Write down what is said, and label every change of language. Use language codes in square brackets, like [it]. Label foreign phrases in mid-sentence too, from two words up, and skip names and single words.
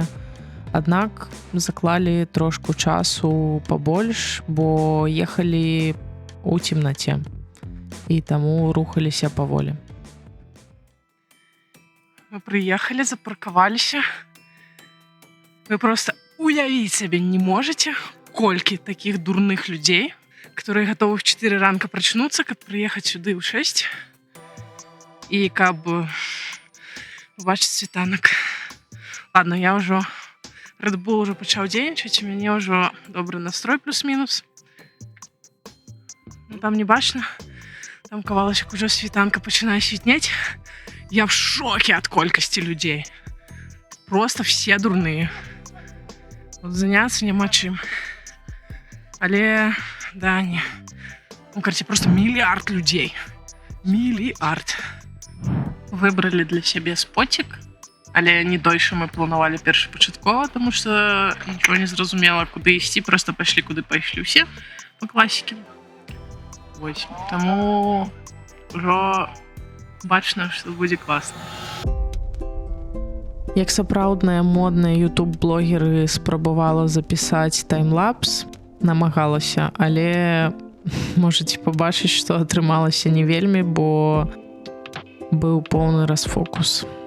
[be] Аднак заклалі трошку часу пабольш, бо ехалі ў цемнаце і таму рухаліся паволі. Мы прыехалі, запаркаваліся. Вы просто уявіць сабе не можаце, колькі такіх дурных людзей, [ru] которые готовы в [be] 4 ранка прачнуцца, каб прыехаць сюды ў 6 і каб убачыць світанак. Ладно, я ўжо Red Bull ўжо пачаў дзейнічаць, у мяне ўжо добры настрой плюс-мінус. Ну, там не бачна. Там кавалачак ужо світанка пачынае світнець. [ru] Я в шоке от колькости людей. Просто все дурные. Вот заняться [be] няма чым. Але, да, не. [ru] Ну, короче, просто миллиард людей. Миллиард. Выбрали для себе спотик. [be] Але не дольше мы планували першапачаткова, тому что ничего не зразумела, куды ісці. Просто пошли, куды пайшлі ўсе [ru] по классике. [be] Вось. Таму ўжо бачна, што будзе класна. Як сапраўдная модная YouTube-блогеры спрабавала запісаць таймлапс, намагалася, але можаце пабачыць, што атрымалася не вельмі, бо быў поўны расфокус.